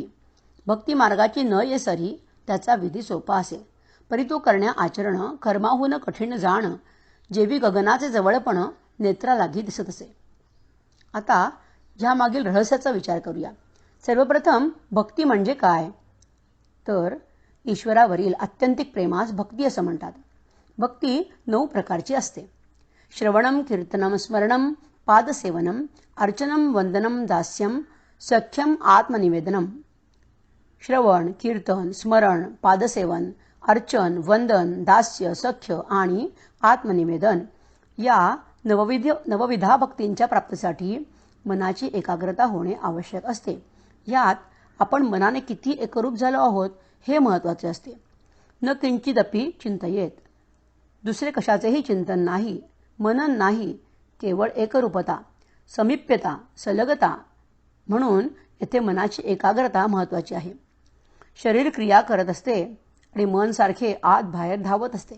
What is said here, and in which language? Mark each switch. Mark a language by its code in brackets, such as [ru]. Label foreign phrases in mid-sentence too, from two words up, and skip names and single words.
[mr] भक्तिमार्गाची न ये सरी त्याचा विधी सोपा असे, परी तो करण्या आचरण कर्माहून कठीण जाण, जेवी गगनाचे जवळपण नेत्रालागी दिसत असे. आता ह्यामागील रहस्याचा विचार करूया. सर्वप्रथम भक्ती म्हणजे काय? तर ईश्वरावरील आत्यंतिक प्रेमास भक्ती असं म्हणतात. भक्ती 9 प्रकारची असते. [sa] श्रवणम, कीर्तनम, स्मरणम, पादसेवनम, अर्चनम, वंदनम, दास्यम, सख्यम, आत्मनिवेदनम. [mr] श्रवण, कीर्तन, स्मरण, पादसेवन, अर्चन, वंदन, दास्य, सख्य आणि आत्मनिवेदन या नवविधा भक्तींच्या प्राप्तीसाठी मनाची एकाग्रता होणे आवश्यक असते. यात आपण मनाने किती एकरूप झालो आहोत हे महत्त्वाचे असते. [sa] न किंचिदपि चिंतयेत. [mr] दुसरे कशाचेही चिंतन नाही, मनन नाही, केवळ एकरूपता, समीप्यता, सलगता. म्हणून येथे मनाची एकाग्रता महत्त्वाची आहे. शरीर क्रिया करत असते आणि मन सारखे आत बाहेर धावत असते.